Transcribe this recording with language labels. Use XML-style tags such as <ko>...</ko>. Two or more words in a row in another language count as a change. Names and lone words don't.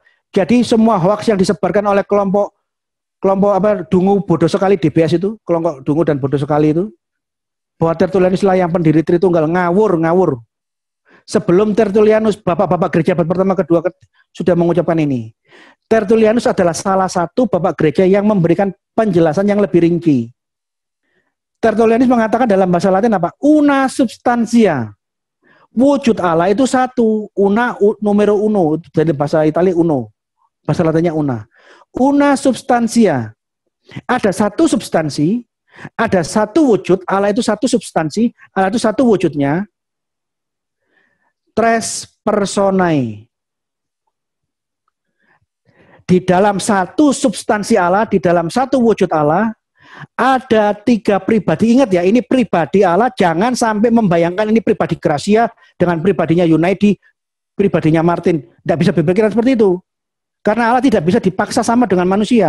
<id>Jadi semua hoax yang disebarkan oleh kelompok dungu bodoh sekali DBS itu, kelompok dungu dan bodoh sekali itu, bahwa Tertullianus lah yang pendiri Tritunggal, ngawur. Sebelum Tertullianus, bapak-bapak gereja pertama, kedua sudah mengucapkan ini. Tertullianus adalah salah satu bapak gereja yang memberikan penjelasan yang lebih rinci. Tertullianus mengatakan dalam bahasa Latin apa?</id> <la>Una substantia.</la> <id>Wujud Allah itu satu.</id> <la>Una numero uno.</la> <id>Dari bahasa Italia uno. Bahasa Latinnya una.</id> <la>Una substantia.</la> <id>Ada satu substansi, ada satu wujud. Allah itu satu substansi, Allah itu satu wujudnya.</id> <la>Tres personae.</la> <id>Di dalam satu substansi Allah, di dalam satu wujud Allah, ada tiga pribadi. Ingat ya, ini pribadi Allah. Jangan sampai membayangkan ini pribadi Gracia dengan pribadinya Yunaidi, pribadinya Martin. Tidak bisa berpikiran seperti itu. Karena Allah tidak bisa dipaksa sama dengan manusia.</id>